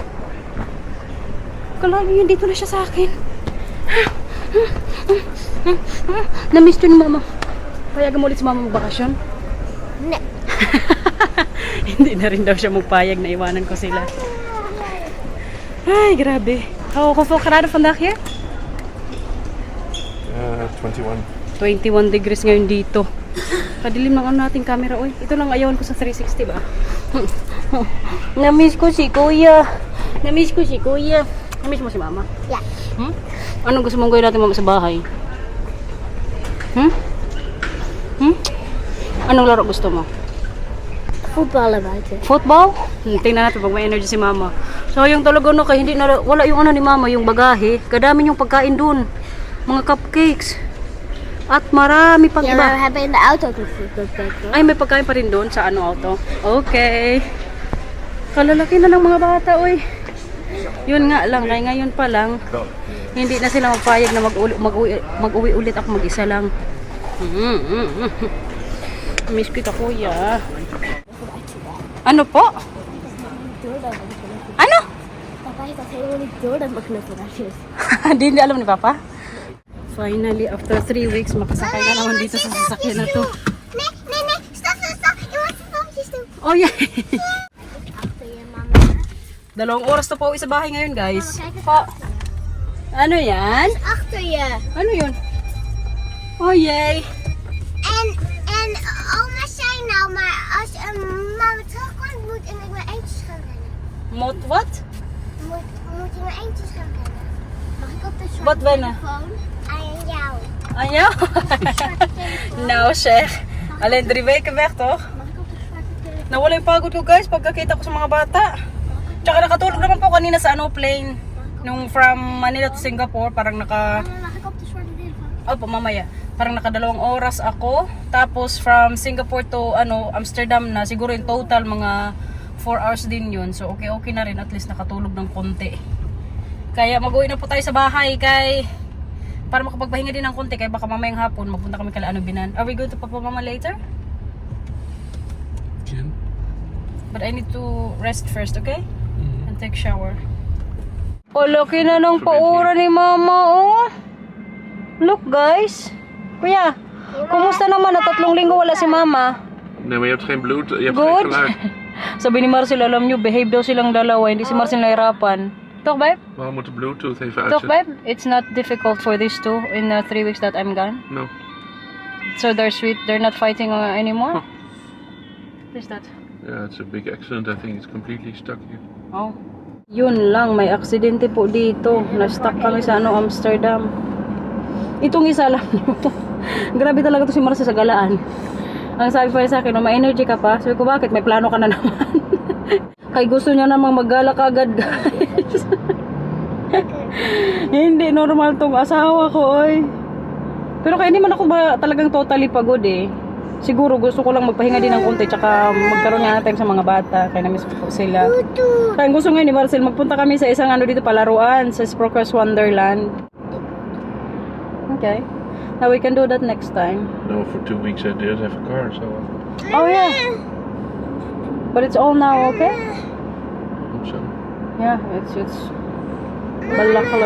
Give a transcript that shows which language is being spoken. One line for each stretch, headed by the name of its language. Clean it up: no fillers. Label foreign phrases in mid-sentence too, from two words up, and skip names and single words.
Filipino: Kalagi yun, dito na siya sa akin. Na-miss to ni Mama. Payagan mo ulit si Mama magbakasyon? No. Hindi na rin daw siya magpayag na iwanan ko sila. Ay, grabe.
Dutch: Oh, hoeveel graden vandaag hier? 21.
Filipino: 21 degrees ngayon dito. Kadilim ng ano nating camera, oy. Ito lang ayawan ko sa 360 ba? Namiss ko si Kuya. Namiss ko si Kuya. Namiss mo si Mama? Yeah. Hmm? Anong gusto mong gawin natin, Mama, sa bahay? Hmm? Hmm? Anong laro gusto mo?
Dutch: Voetballen buiten.
Filipino: Football? Tingnan natin pag may energy si Mama. So yung talaga no, kaya hindi na, wala yung ano ni Mama, yung bagahe. Kadami yung pagkain dun. Mga cupcakes. At marami pang
Dutch: Ja, maar we
Filipino: iba.
Dutch: hebben in de auto gekeken.
Filipino: Ay, may pagkain pa rin doon sa ano auto. Okay. Kalalaki na ng mga bata, oy. Yun nga lang, kaya ngayon pa lang, hindi na sila magpayag na mag-uwi ulit ako mag-isa lang. Miss kita, kuya. Ano po? Ano?
Dutch: Papa heeft dat helemaal niet door dat mijn knuffel is.
Filipino: Hindi alam ni Papa?
English: Finally, after 3 weeks,
Filipino: makasakay na naman dito sa sasakyan na to.
Dutch: Nee, nee, nee. Stop, stop, stop. Je moet de foutjes doen.
English: Oh yeah!
Dutch: Achter je, mama.
Filipino: 2 oras to po uwi sa bahay ngayon, guys. Po. Ano yan?
Dutch: Achter je.
Filipino: Ano yun?
English: Oh yay!
Dutch: En oma zei nou, maar als mama terugkomt, moet ik met eentjes gaan rennen. Mot what? Moet ik met eentjes gaan rennen. Mag ik op de soort Wat wennen? telefoon aan jou?
Filipino: Ayaw? No, Sheikh. Alin,
Dutch: 3 weken weg, toch?
Filipino: Nawala yung pagod ko, guys, pagkakita ko sa mga bata. Tsaka nakatulog naman po kanina sa plane. Nung
English: from Manila to Singapore,
Filipino: parang naka...
Dutch: Mag ik op de zwarte deel van?
Filipino: Opo, mamaya. Parang naka 2 oras ako. Tapos
English: from Singapore to Amsterdam
Filipino: na, siguro
English: in total
Filipino: mga 4 hours din yun. So okay na rin,
English: at least
Filipino: nakatulog ng konti. Kaya mag-uwi na po tayo sa bahay kay para makapagpahinga din ng konti, kaya baka mamayang hapon magpunta kami kay Binan.
English: Are we going to Papa Mama later? Jen? But I need to rest first, okay? And take shower.
Filipino: Oh, laki na ng paura ni Mama, oh.
English: Look, guys.
Filipino: Kuya, kumusta naman na 3 linggo wala si Mama?
Dutch: Nee, maar je hebt geen bloed, je hebt
English: Good.
Dutch: geen geluid.
Filipino: Sabi ni Marcel, alam nyo, behave daw silang dalawa. Hindi si Marcel nahirapan.
Dutch: Toch, babe? Waarom moet de Bluetooth even Toch, uitzetten? babe?
English: It's not difficult for these two in 3 weeks that I'm gone. No. So they're sweet. They're not fighting anymore. What is that? Yeah, it's a big accident. I think it's completely stuck here. Oh.
Filipino: Yun lang, may aksidente po dito. Na-stuck kami sa Amsterdam. Itong isa lang. Grabe talaga to si Marcel sa galaan. Ang sabi pa niya sa akin, may energy ka pa? Sabi ko, bakit? May plano ka na naman. Kay gusto niya namang maggala agad, guys. Hindi normal tong asawa ko, oy. Pero kaya hindi man ako ba talagang totally pagod eh. Siguro gusto ko lang magpahinga din ng konti, tsaka magkaroon nga ng time sa mga bata, kaya na-miss ko sila. Kaya gusto ngayon ni Marcel, magpunta kami sa isang dito palaruan, sa Sprockers Wonderland.
English: Okay. Now we can do that next time. No, for 2 weeks I didn't have a car, so Oh yeah. But it's all now, okay? hope so. Yeah, it's balakalag.